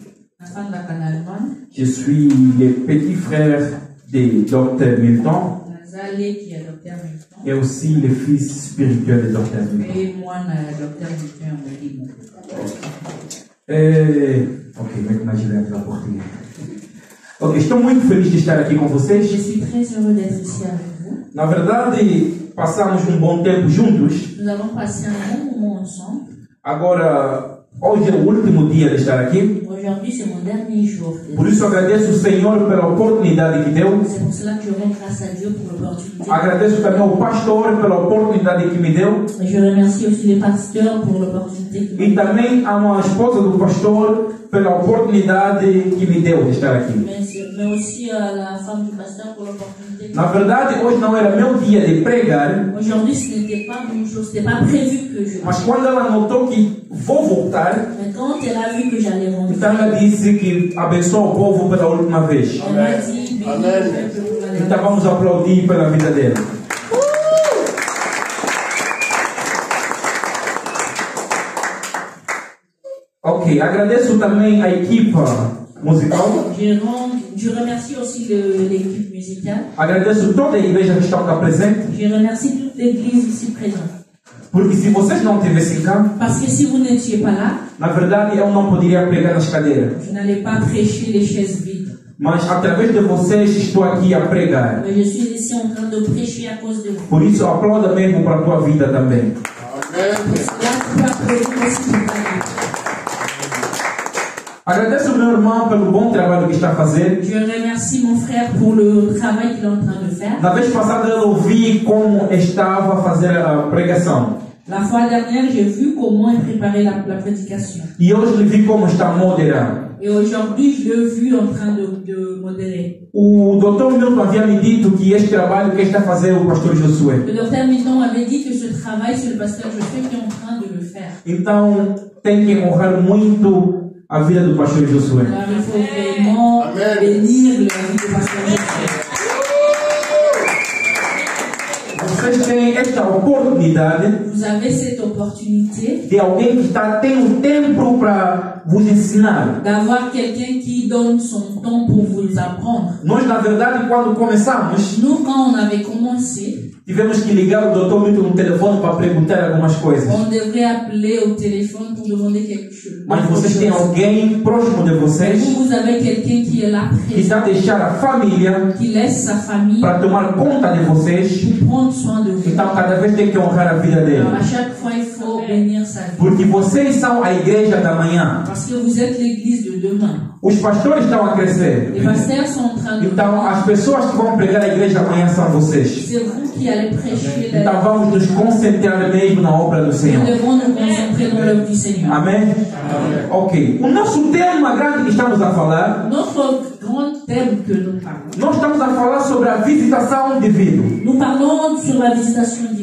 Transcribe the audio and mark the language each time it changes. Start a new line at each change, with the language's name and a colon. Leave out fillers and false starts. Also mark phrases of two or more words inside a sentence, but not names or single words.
French: Je suis le petit frère de Dr Milton et aussi le fils spirituel de Dr Milton. Ok, maintenant je vais rapporter.
Portuguese: Ok, estou muito feliz de estar aqui com vocês.
French: Je suis très heureux d'être ici avec vous.
Portuguese: Na verdade, passamos um bom tempo juntos.
French: Nous avons passé un bon moment ensemble.
Portuguese: Agora, hoje é o último dia de estar aqui.
French: Aujourd'hui, c'est mon dernier jour.
Portuguese: Por isso, agradeço o Senhor pela oportunidade que deu.
French: C'est pour cela que je rends grâce à Dieu pour l'opportunité.
Portuguese: Agradeço também ao pastor pela oportunidade que me deu.
French: Et je remercie aussi les pasteurs pour l'opportunité qu'ils
Portuguese: E
French: m'ont donnée.
Portuguese: também a esposa do pastor pela oportunidade que me deu de estar aqui.
French: Mais aussi à la femme du pasteur pour l'opportunité.
Portuguese: Na verdade, hoje não era meu dia de pregar,
French: Aujourd'hui, ce n'était pas mon jour, ce n'était pas prévu que je.
Portuguese: mas quando ela notou que vou voltar,
French: Mais quand elle a vu que j'allais rentrer,
Portuguese: então ela disse que abençoa o povo pela última vez.
French: elle m'a dit, bénis Amen. le peuple pour la
Portuguese: Então
French: dernière
Portuguese: vamos aplaudir pela vida dela. Ok, agradeço também a equipa musical.
French: Je remercie aussi l'équipe musicale.
Portuguese: Agradeço toda a igreja que está cá presente.
French: Je remercie toute l'église ici présente.
Portuguese: Porque se vocês não estivessem cá,
French: Parce que si vous n'étiez pas là,
Portuguese: na verdade eu não poderia pregar nas cadeiras.
French: je n'allais pas prêcher les chaises vides.
Portuguese: Mas através de vocês estou aqui a pregar.
French: Mais je suis ici en train de prêcher à cause de vous.
Portuguese: Por isso aplauda mesmo para a tua vida também. Amen.
French: Là, tu peux applaudir aussi pour ta vie.
Portuguese: Agradeço ao meu irmão pelo bom trabalho que está a fazer.
French: Je remercie mon frère pour le travail qu'il est en train de faire.
Portuguese: Na vez passada eu ouvi como estava a fazer a pregação.
French: La fois dernière, j'ai vu comment il préparait la prédication.
Portuguese: E hoje lhe vi como está a moderar.
French: Et aujourd'hui, je l'ai vu en train de modérer.
Portuguese: O Dr. Milton havia me dito que este trabalho que está a fazer o pastor Josué.
French: Le docteur Milton avait dit que ce travail, c'est le pasteur Josué qui est en train de le faire.
Portuguese: Então tem que honrar muito a vida do pastor Josué.
French: Alors, il faut vraiment Amen. bénir la vie du pasteur Josué.
Portuguese: Vocês têm esta oportunidade
French: Vous avez cette opportunité
Portuguese: de alguém que tem um tempo para vos ensinar.
French: d'avoir quelqu'un qui donne son temps pour vous apprendre.
Portuguese: Nós, na verdade, quando começamos,
French: Nous, quand on avait commencé,
Portuguese: tivemos que ligar o Dr. Milton no telefone para perguntar algumas coisas.
French: on devrait appeler au téléphone pour demander quelque chose.
Portuguese: Mas vocês têm alguém próximo de vocês
French: Vous avez quelqu'un qui est là
Portuguese: que está
French: présent,
Portuguese: a deixar a família
French: qui laisse sa famille
Portuguese: para tomar conta de vocês.
French: pour prendre soin de vous.
Portuguese: Então, cada vez tem que honrar a vida dele.
French: Alors, à chaque fois, il faut bénir sa vie.
Portuguese: Porque vocês são a igreja da manhã.
French: Parce que vous êtes l'église de demain.
Portuguese: Os pastores estão a crescer.
French: Les pasteurs sont en train de...
Portuguese: Então, as pessoas que vão pregar a igreja amanhã são vocês.
French: C'est vous qui allez prêcher la
Portuguese: Então, vamos nos concentrar mesmo na obra do Senhor.
French: Nous devons nous concentrer dans l'œuvre du Seigneur.
Portuguese: Amém? Ok. O nosso tema grande que estamos a falar,
French: Notre grand thème que nous parlons.
Portuguese: nós estamos a falar sobre a visitação divina.
French: Nous parlons sur la visitation divine.